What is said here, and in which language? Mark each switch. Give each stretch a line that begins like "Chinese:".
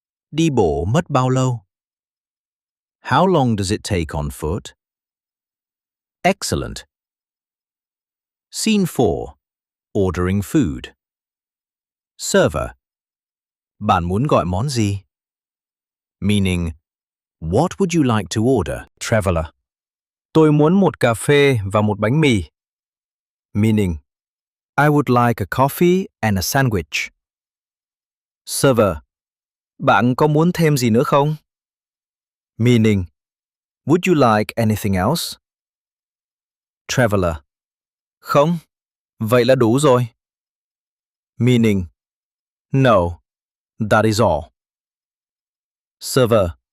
Vietnamese: Đi bộ mất bao lâu?
English: How long does it take on foot? Excellent. Scene 4. Ordering food. Server.
Vietnamese: Bạn muốn gọi món gì?
English: Meaning, what would you like to order? Traveler.
Vietnamese: Tôi muốn một cà phê và một bánh mì.
English: Meaning, I would like a coffee and a sandwich. Server.
Vietnamese: Bạn có muốn thêm gì nữa không?
English: Meaning, would you like anything else?
Vietnamese: Traveler. Không, vậy là đủ rồi.
English: Meaning, no, that is all. Server.